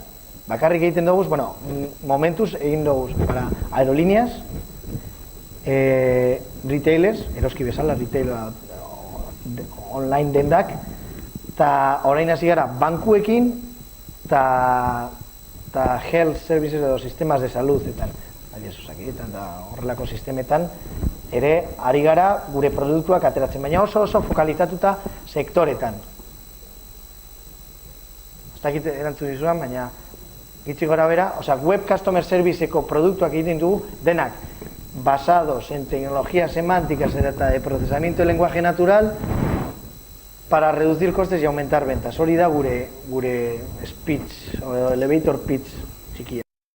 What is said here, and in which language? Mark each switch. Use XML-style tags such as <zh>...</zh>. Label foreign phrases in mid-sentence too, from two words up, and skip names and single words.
<eu>Bakarrik egiten dugu, momentuz egin dugu</eu> <es>para aerolíneas,</es> <eu>retailers, eroski bezala,</eu> <en>retail online</en> <eu>dendak, eta orain hasi gara bankuekin, eta</eu> <en>health services</en> <eu>edo</eu> <es>sistemas de salud,</es> <eu>eta horrelako sistemetan, ere ari gara gure produktuak ateratzen, baina oso fokalizatuta sektoretan. Ez dakit erantzun dizuan, baina gitzi gora bera,</eu> <en>web customer serviceko</en> <eu>produktuak egiten dugu, denak</eu> <es>basados en tecnologías semánticas</es> <eu>eta</eu> <es>de procesamiento de lenguaje natural, para reducir costes y aumentar ventas.</es> <eu>Hori da gure speech, o</eu> <en>elevator pitch</en> <eu>txikia.</eu>